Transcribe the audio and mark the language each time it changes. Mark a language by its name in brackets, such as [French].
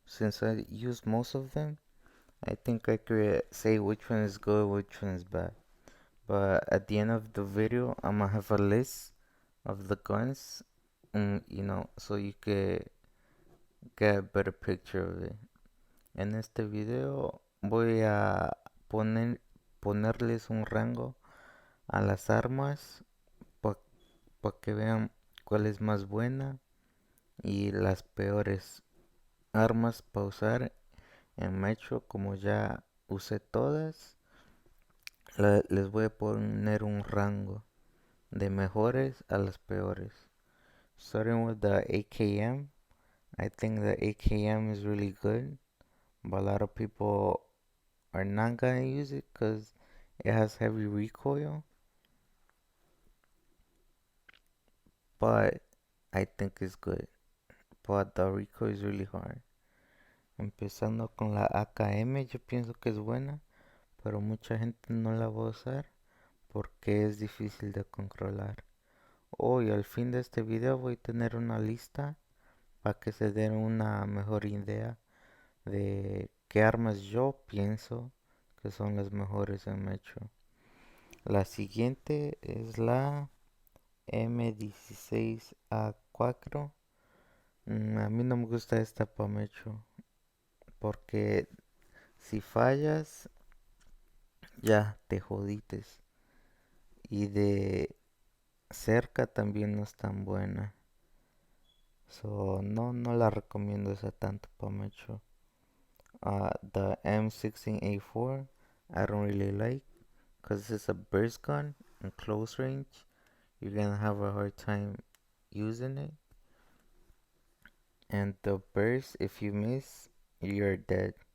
[English] Since I use most of them, I think I could say which one is good, which one is bad. But at the end of the video, I'm gonna have a list of the guns, so you could get a better picture of it. [Spanish] En este video voy a ponerles un rango a las armas para que vean cuál es más buena y las peores armas para usar en Metro. Como ya usé todas, les voy a poner un rango de mejores a las peores. [English] Starting with the AKM, I think the AKM is really good, but a lot of people are not gonna use it because it has heavy recoil, but I think it's good. But the recoil is really hard. [Spanish] Empezando con la AKM, yo pienso que es buena, pero mucha gente no la va a usar porque es difícil de controlar. Hoy al fin de este video voy a tener una lista para que se den una mejor idea de qué armas yo pienso que son las mejores en Metro. La siguiente es la M16A4. A mí no me gusta esta para Metro porque si fallas ya te jodites. Y de cerca también no es tan buena. So, no la recomiendo esa tanto para Metro. [English] The M16A4, I don't really like because it's a burst gun in close range. You're gonna have a hard time using it. And the burst, if you miss, you're dead.